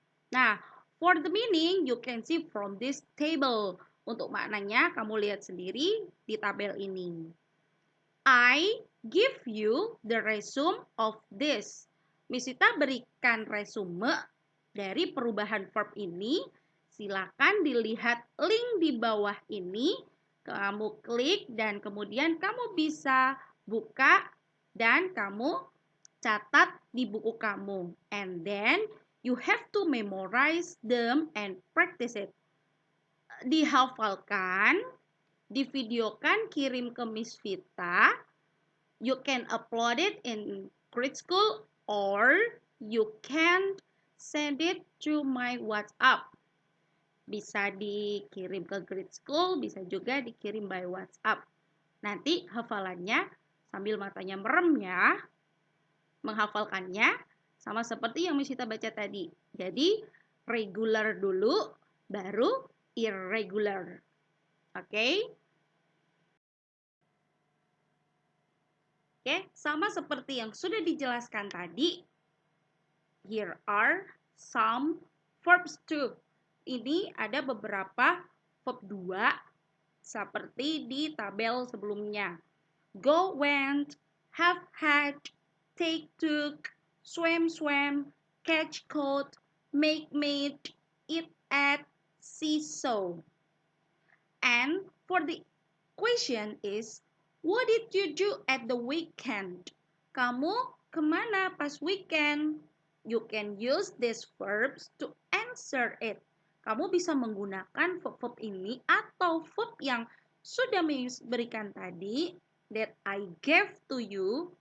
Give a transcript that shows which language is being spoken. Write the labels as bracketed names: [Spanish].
[English] Nah, for the meaning, you can see from this table. [Indonesian] Untuk maknanya, kamu lihat sendiri di tabel ini. [English] I give you the resume of this. [Indonesian] Miss Ita berikan resume dari perubahan verb ini. Silakan dilihat link di bawah ini. Kamu klik dan kemudian kamu bisa buka dan kamu catat di buku kamu. [English] And then you have to memorize them and practice it. [Indonesian] Dihafalkan, divideokan, kirim ke Miss Vita. [English] You can upload it in grade school or you can send it to my WhatsApp. [Indonesian] Bisa dikirim ke grade school, bisa juga dikirim by WhatsApp. Nanti hafalannya Sambil matanya merem ya. Menghafalkannya sama seperti yang Miss Sita baca tadi. Jadi regular dulu, baru irregular. Oke? Oke, sama seperti yang sudah dijelaskan tadi. [English] Here are some verbs too. [Indonesian] Ini ada beberapa verb 2 seperti di tabel sebelumnya. [English] Go, went, have, had, take, took, swam, swam, catch, caught, make, made, eat, ate, see, saw. And for the question is, what did you do at the weekend? [Indonesian] Kamu kemana pas weekend? [English] You can use these verbs to answer it. [Indonesian] Kamu bisa menggunakan verb-verb ini atau verb yang sudah Miss berikan tadi, [English] that I gave to you.